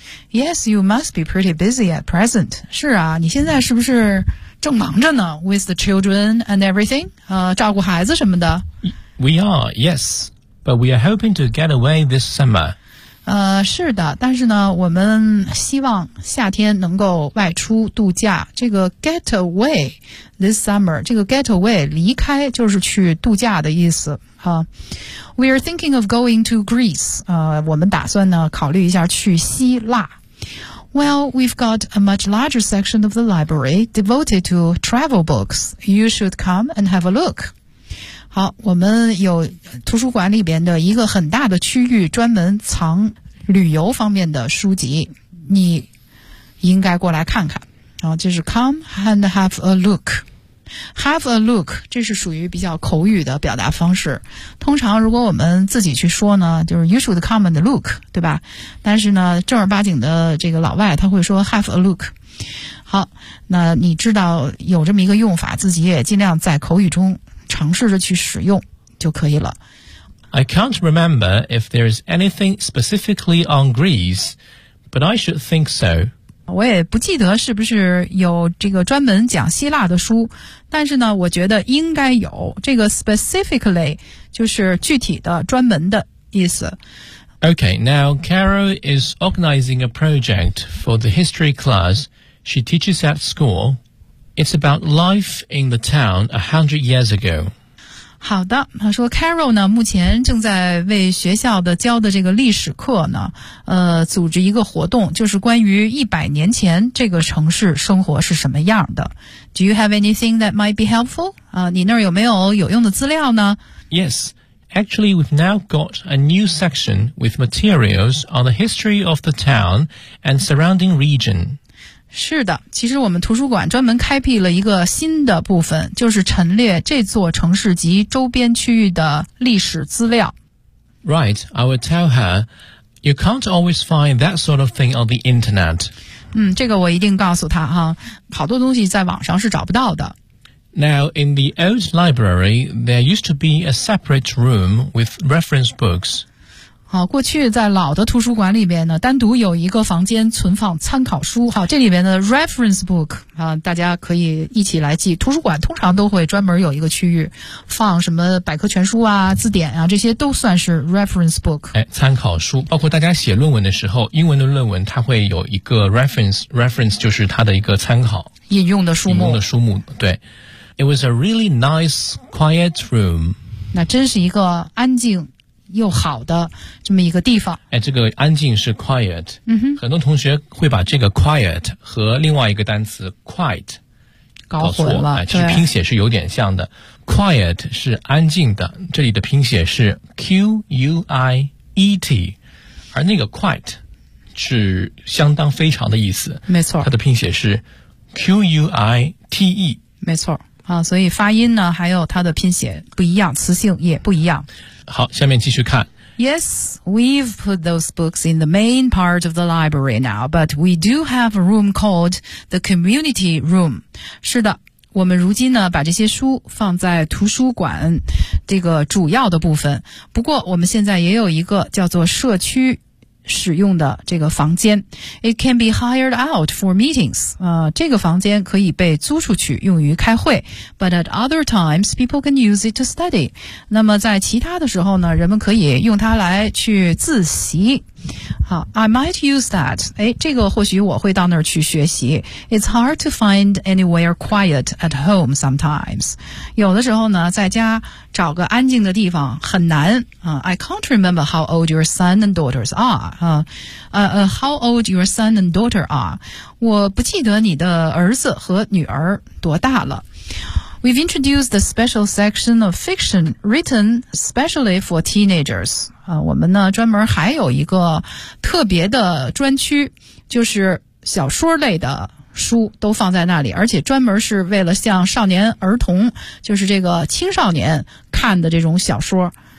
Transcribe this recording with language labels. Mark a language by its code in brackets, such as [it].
[en] Yes, you must be pretty busy at present. [zh] 是啊，你现在是不是正忙着呢 ？ [en] With the children and everything, [zh] 照顾孩子什么的。 [en] We are, yes, but we are hoping to get away this summer. [zh] 是的，但是呢，我们希望夏天能够外出度假。这个 [en] get away this summer, [zh] 这个 get away 离开就是去度假的意思。 [en] We are thinking of going to Greece. [zh] 我们打算呢考虑一下去希腊。 [en] Well, we've got a much larger section of the library devoted to travel books. You should come and have a look. [zh] 好，我们有图书馆里边的一个很大的区域专门藏旅游方面的书籍，你应该过来看看。就是 [en] come and have a look。 Have a look, [zh] 这是属于比较口语的表达方式。通常如果我们自己去说呢，就是 [en] you should come and look, [zh] 对吧？但是呢，正儿八经的这个老外他会说 [en] have a look。 [zh] 好，那你知道有这么一个用法，自己也尽量在口语中尝试着去使用就可以了。 [en] I can't remember if there is anything specifically on Greece, but I should think so. [zh] 我也不记得是不是有这个专门讲希腊的书，但是呢，我觉得应该有，这个 specifically 就是具体的、专门的意思。 [en] Okay, now Carol is organizing a project for the history class she teaches at school. It's about life in the town 100 years ago. [zh] 好的，他说 Carol 呢目前正在为学校的教的这个历史课呢组织一个活动，就是关于100年前这个城市生活是什么样的。 [en] Do you have anything that might be helpful? [zh] 你那儿有没有有用的资料呢？ [en] Yes, actually we've now got a new section with materials on the history of the town and surrounding region. [zh] 是的，其实我们图书馆专门开辟了一个新的部分，就是陈列这座城市及周边区域的历史资料。 [en] Right, I will tell her, you can't always find that sort of thing on the internet. [zh] 这个我一定告诉她哈，好多东西在网上是找不到的。 [en] Now, in the old library, there used to be a separate room with reference books. [zh] 好，过去在老的图书馆里边呢，单独有一个房间存放参考书。好，这里边的 reference book 大家可以一起来记。图书馆通常都会专门有一个区域，放什么百科全书啊、字典啊，这些都算是 reference book。参考书，包括大家写论文的时候，英文的论文它会有一个 reference 就是它的一个参考。引用的书目。引用的书目，对。 [en] It was a really nice quiet room. [zh] 那真是一个安静。又好的这么一个地方。这个安静是 quiet、嗯、哼，很多同学会把这个 quiet 和另外一个单词 quiet 搞混了、其实拼写是有点像的。quiet 是安静的，这里的拼写是 quiet， 而那个 quiet 是相当非常的意思。没错，它的拼写是 quite。没错所以发音呢还有它的拼写不一样，词性也不一样。好，下面继续看。 [en] Yes, we've put those books in the main part of the library now, but we do have a room called the community room. [zh] 是的，我们如今呢把这些书放在图书馆这个主要的部分。不过我们现在也有一个叫做社区使用的这个房间。 [en] It can be hired out for meetings. [zh] 这个房间可以被租出去用于开会。 [en] But at other times, people can use it to study. [zh] 那么在其他的时候呢，人们可以用它来去自习。 [en] 好， I might use that. [zh] 这个或许我会到那儿去学习。 [en] It's hard to find anywhere quiet at home sometimes. [zh] 有的时候呢，在家找个安静的地方很难。 [en] I can't remember how old your son and daughters are. How old your son and daughter are. [zh] 我不记得你的儿子和女儿多大了。 [en] We've introduced a special section of fiction written specially for teenagers. [zh] 我们呢专门还有一个特别的专区，就是小说类的书都放在那里，而且专门是为了像少年儿童，就是这个青少年看的这种小说。